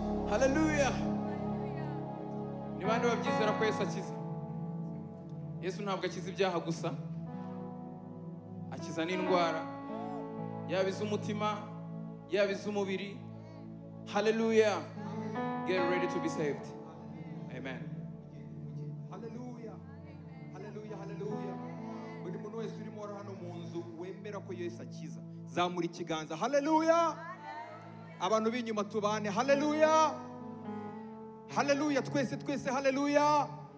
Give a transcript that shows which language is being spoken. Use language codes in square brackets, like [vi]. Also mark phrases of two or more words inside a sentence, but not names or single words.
[rw] Hallelujah. Ni bande babyizera ko Yesu akiza? Yesu ntabwo akiza ibyaha gusa. Akiza n'indwara. Yaba iz'umutima, yaba iz'umubiri. [en] Hallelujah. Get ready to be saved. [rw] Amen. Haleluya. Haleluya, haleluya. Buri muntu wese urimo uri hano mu nzu wemera ko Yesu akiza. Zamura ikiganza. Haleluya. Abantu b'inyuma tubane. Haleluya. Haleluya. Twese, twese. Haleluya.